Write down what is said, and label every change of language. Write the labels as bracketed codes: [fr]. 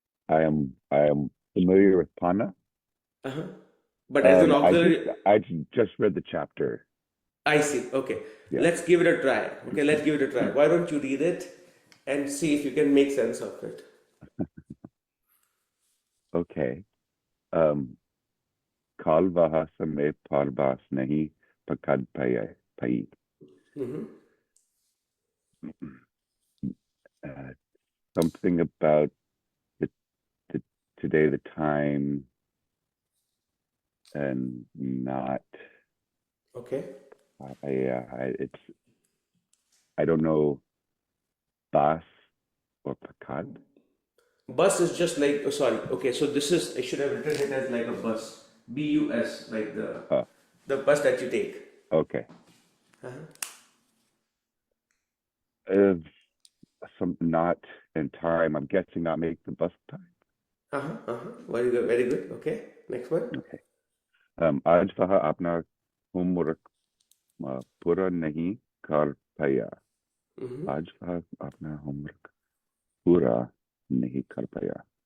[en] I am familiar with Paana. Uh-huh. But as an I just auxiliary, I just read the chapter. I see. Okay, Yeah. let's give it a try. Okay, let's give it a try. Why don't you read it and see if you can make sense of it? Okay. [hi] Um, Kal vaha समय पारबास नहीं पकड़ पाई. Mm-hmm. [en] Uh, Something about the, the today, the time, and not. Okay. It's I don't know bas or pakad. Bus is just like, oh, sorry. Okay, so this is, I should have written it as like a bus. BUS, like Uh, the bus that you take. okay. Uh-huh. Uh, some not in time. I'm guessing not make the bus time. Uh-huh. Uh-huh. Very good. Very good. Okay. Next one. Okay. [hi] आज वह अपना homework पूरा नहीं कर पाया. Mm-hmm. आज वह अपना होमवर्क पूरा नहीं कर पाया.